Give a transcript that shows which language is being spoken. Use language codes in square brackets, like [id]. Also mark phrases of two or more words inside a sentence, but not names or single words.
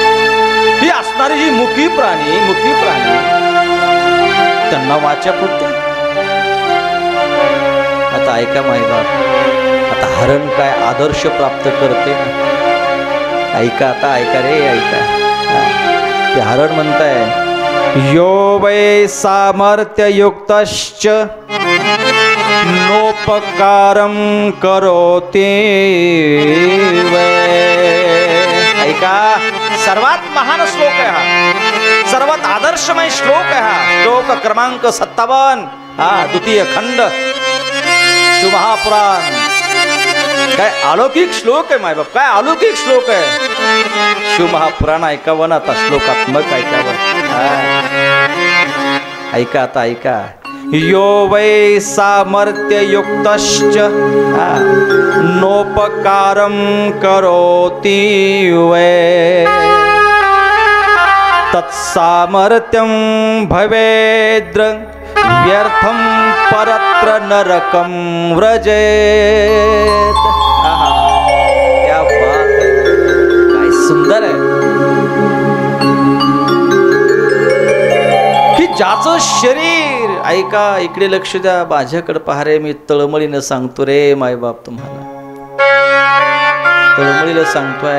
[mr] ही असणारी जी मुकी प्राणी त्यांना वाचा फुटते. आता ऐका मायबाप, आता हरण काय आदर्श प्राप्त करते ना. ऐका, आता ऐका रे, ऐका. ते हरण म्हणताय, [sa] यो वै सामर्थ्ययुक्तश्च नोपकारं करोति वै. [mr] ऐका, सर्वात महान श्लोक आहे हा, सर्वात आदर्शमय श्लोक आहे हा. श्लोक क्रमांक 57, द्वितीय खंड, शिवमहापुराण. काय अलौकिक श्लोक आहे मायबाप, काय अलौकिक श्लोक आहे. शिवमहापुराण ऐकावं ना आता, श्लोकात्मक ऐकावं. ऐका, आता ऐका. [sa] यो वै सामर्थ्ययुक्तश्च नोपकारं करोति वै तत्सामर्थ्यं भवेद्र व्यर्थं परत्र नरकं व्रजेत. [hi] क्या बात है, [mr] काय सुंदर आहे की ज्याचं शरीर. ऐका, इकडे लक्ष द्या, माझ्याकडे पहा रे. मी तळमळीनं सांगतो रे मायबाप, तुम्हाला तळमळीला सांगतोय.